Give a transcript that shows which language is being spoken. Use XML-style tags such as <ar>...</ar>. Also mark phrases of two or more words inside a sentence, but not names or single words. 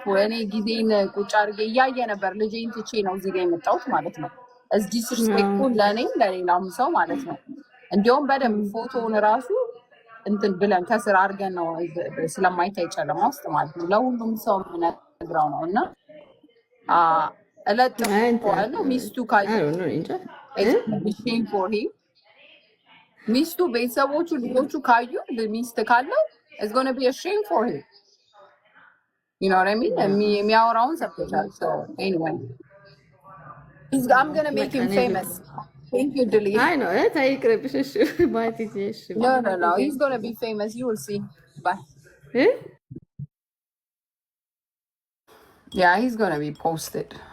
<am>እኔ ጊዜን ቁጭ አድርጌ እያየ ነበር ልጄን ትቼ ነው እዚህ ጋር የመጣሁት ማለት ነው</am> <en>it's disrespect</en> <am>ለእኔም ለሌላም ሰው ማለት ነው እንዲያውም በደንብ ፎቶውን ራሱ እንትን ብለን ከስር አድርገን ነው ስለማይታይ ጨለማ ውስጥ ማለት ነው ለሁሉም ሰው የምነግረው ነው እና እለጥፈዋለሁ። ሚስቱ እንጃ</am> <en>shame for him.</en> <am>ሚስቱ ቤተሰቦቹ ልጆቹ ካዩ ሚስት ካለው</am> <en>it's going to be a shame for him. You know what I mean?</en> <am>የሚያወራውን ሰብቻል.</am> <en>So anyway, I'm going to make him famous. Thank you, Dilly. I know it. I agree. No. He's going to be famous. You will see. Bye. Yeah, he's going to be posted.</en>